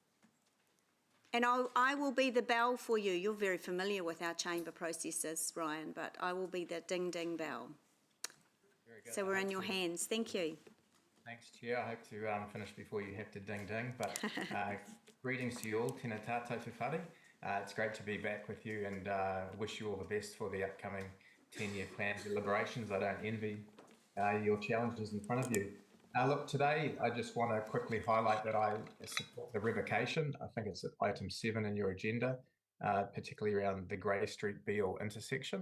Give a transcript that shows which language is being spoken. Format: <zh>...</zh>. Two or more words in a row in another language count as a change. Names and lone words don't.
<en>And I will be the bell for you. You're very familiar with our chamber processes, Ryan, but I will be the ding-ding bell. Very good. So we're in your hands. Thank you. Thanks, Chair. I hope to finish before you have to ding-ding, but greetings to you all.</en> <mi>Tēnā tātou te whare.</mi> <en>It's great to be back with you, and wish you all the best for the upcoming 10-year plan deliberations. I don't envy your challenges in front of you. Look, today I just want to quickly highlight that I support the revocation. I think it's at item 7 in your agenda, particularly around the Grey Street Beale intersection.</en>